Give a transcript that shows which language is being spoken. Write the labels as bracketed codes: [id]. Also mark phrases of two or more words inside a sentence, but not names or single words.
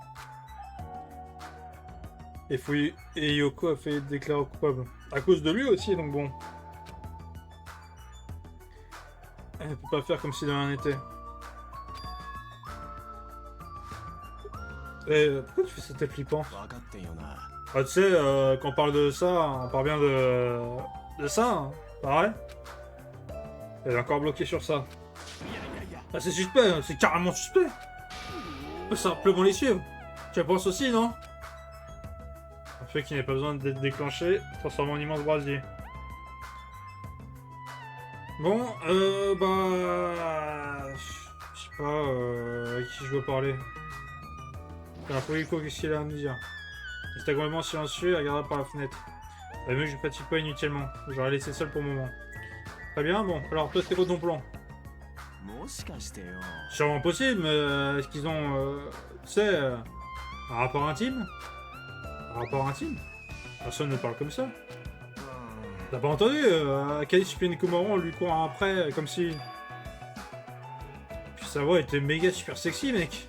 [fr] Et Yoko a fait déclarer coupable. À cause de lui aussi, donc bon. Elle peut pas faire comme si de rien n'était. Pourquoi tu fais ça tête flippant? [ja] 分かってんよな。 [fr] Ah, tu sais, quand on parle de ça, on parle bien de ça, hein, pareil. Elle est encore bloquée sur ça. Ah, c'est suspect, hein, c'est carrément suspect. On peut simplement les suivre. Tu penses aussi, non? Un fait qui n'a pas besoin d'être déclenché, transformé en immense brasier. Bon, bah... Je sais pas, à qui je veux parler. Alors, Fuyuhiko, qu'est-ce qu'il a à nous dire? Il était complètement silencieux et regardait par la fenêtre. Bah, mieux que je ne fatigue pas inutilement. J'aurais laissé seul pour le moment. Très bien, bon. Alors, toi, c'était quoi ton plan? [ja] もしかしてよ。 [fr] Sûrement possible, mais est-ce qu'ils ont, tu sais, un rapport intime? Un rapport intime? Personne ne parle comme ça. T'as pas entendu? Akane Super Nekomaru, on lui court après, comme si... Puis sa voix était méga super sexy, mec.